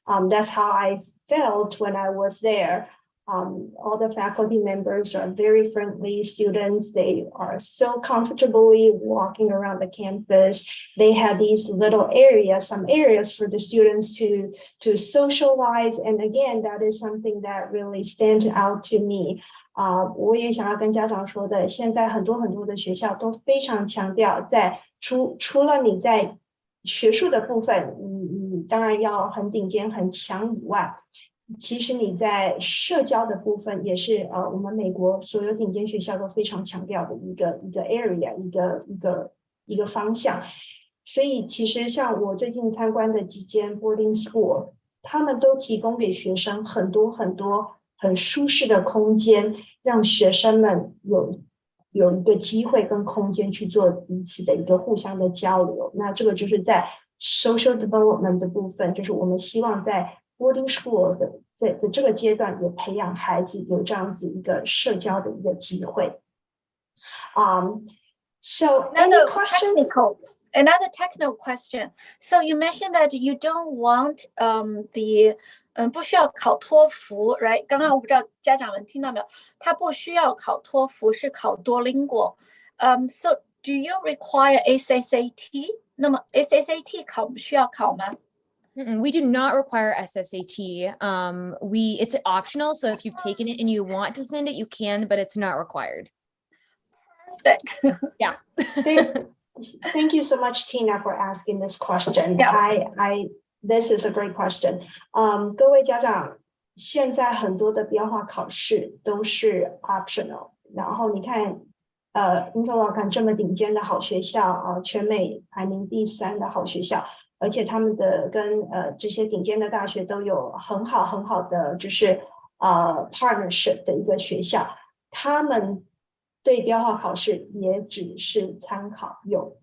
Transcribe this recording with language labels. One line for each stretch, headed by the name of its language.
English: That's how I felt when I was there. All the faculty members are very friendly students. They are so comfortably walking around the campus. They have these little areas, some areas for the students to socialize. And again, that is something that really stands out to me.
Chinese: 我也想要跟家长说的，现在很多的学校都非常强调在除了你在学术的部分，你当然要很顶尖很强以外，其实你在社交的部分也是我们美国所有顶尖学校都非常强调的一个 area， 一个方向。所以其实像我最近参观的几间 boarding school， 他们都提供给学生很多很舒适的空间，让学生们有一个机会跟空间去做彼此的一个互相的交流。那这个就是在 social development 的部分，就是我们希望在boarding school 的这个阶段，也培养孩子有这样子一个社交的一个机会。
English: So any questions? Another technical question. So you mentioned that you don't want the
Chinese: 不需要考托福
English: right？
Chinese: 刚刚我不知道家长们听到没有，他不需要考托福，是考多邻国。
English: So do you require SSAT？
Chinese: 那么 SSAT 需要考吗？
English: We do not require SSAT. It's optional. So if you've taken it and you want to send it, you can, but it's not required. Perfect. Yeah. Thank you so much, Tina, for asking this question. Yeah. This is a great question.
Chinese: 各位家长，现在很多的标化考试都是 optional。然后你看，Interlochen 这么顶尖的好学校全美排名第3的好学校，而且他们的跟这些顶尖的大学都有很好的就是partnership 的一个学校，他们对标化考试也只是参考用。